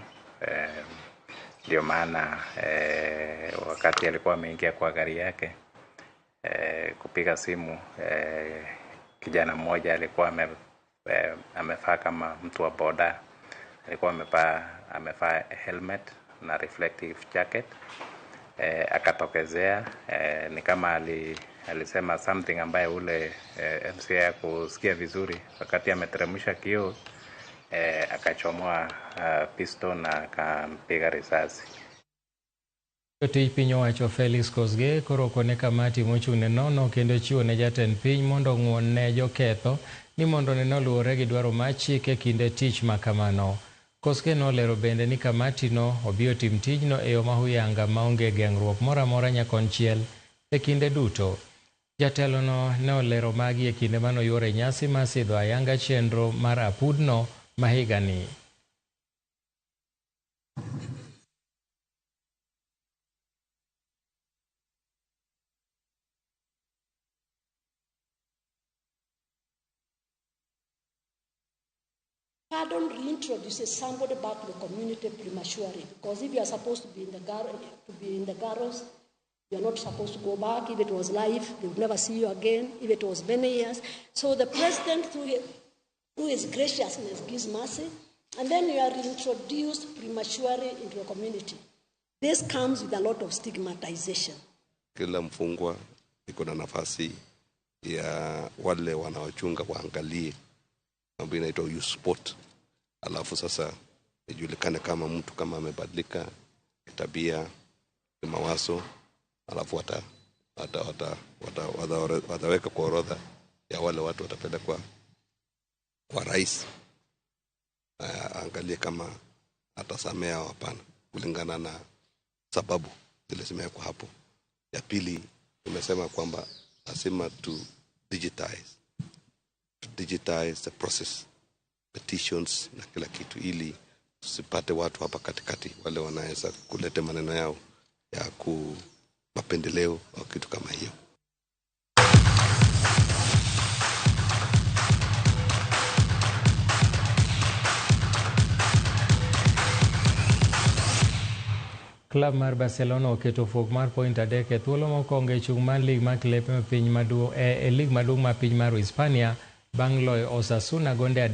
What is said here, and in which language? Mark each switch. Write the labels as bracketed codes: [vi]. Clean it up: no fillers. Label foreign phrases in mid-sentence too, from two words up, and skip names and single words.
[sw] Ndio maana wakati alikuwa ameingia kwa gari yake kupiga simu, kijana mmoja alikuwa amevaa kama mtu wa boda, alikuwa amevaa helmet na [en] reflective jacket. [sw] Akatokezea, ni kama alisema something ambaye ule MCA kusikia vizuri. Wakati ameteremsha kioo, akachomoa pistol na akampiga risasi. [luo] Jotij piny owacho Felix Kosgei koro kone kamati mochung'ne nono kendo chiwo ne jatend piny mondo ng'won ne joketho ni mondo neno luwore gi dwaro mar chik e kinde tich makamano. Kosgei nolero bende ni kamati no obiro tim tijno e yo mahuyanga maonge geng'ruok moro amora nyakonchiel e kinde duto. Jatelo no ne olero magi e kinde mano yore nyasi mar sidho ayanga chenro mar apudno mahigani. [en] Pardon reintroduces somebody back to the community prematurely, because if you are supposed to be in the garros, you are not supposed to go back. If it was life, they would never see you again. If it was many years, so the president, through his graciousness, gives mercy, and then you are reintroduced prematurely into a community. This comes with a lot of stigmatization. [sw] Kila mfungwa iko na nafasi ya wale wanaochunga waangalie mambo inaitwa [en] youth sport, [sw] alafu sasa ijulikane kama mtu kama amebadilika tabia, mawazo, alafu wataweka kwa orodha ya wale watu watapelekwa kwa rais, angalie kama atasamea au hapana kulingana na sababu zile zimewekwa hapo. Ya pili, tumesema kwamba lazima [en] to digitize the process, [sw] petitions na kila kitu, ili tusipate watu hapa katikati wale wanaweza kuleta maneno yao ya mapendeleo au kitu kama hiyo. [luo] Klab mar Barcelona oketo fuok mar point adek e thuolo mokwongo e chung' mar lig mar klepe piny maduong' e lig maduong' mar piny mar Hispania bang' loyo Osasuna gonde